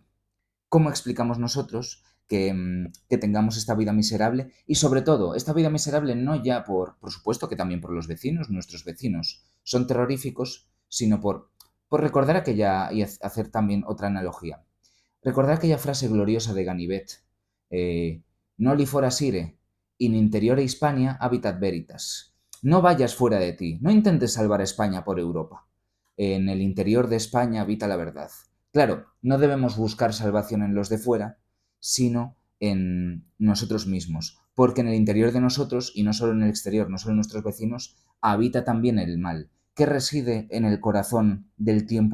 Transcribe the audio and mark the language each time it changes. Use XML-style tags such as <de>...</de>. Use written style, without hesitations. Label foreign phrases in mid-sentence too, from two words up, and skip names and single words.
<es>¿Cómo explicamos nosotros que tengamos esta vida miserable? Y sobre todo, esta vida miserable no ya por supuesto que también por los vecinos, nuestros vecinos son terroríficos, sino por recordar aquella y hacer también otra analogía. Recordar aquella frase gloriosa de Ganivet,</es> <la>Noli forasire, in interiore Hispania habitat veritas.</la> <es>No vayas fuera de ti, no intentes salvar a España por Europa. En el interior de España habita la verdad. Claro, no debemos buscar salvación en los de fuera, sino en nosotros mismos, porque en el interior de nosotros, y no solo en el exterior, no solo en nuestros vecinos, habita también el mal, que reside en el corazón del tiempo humano.</es>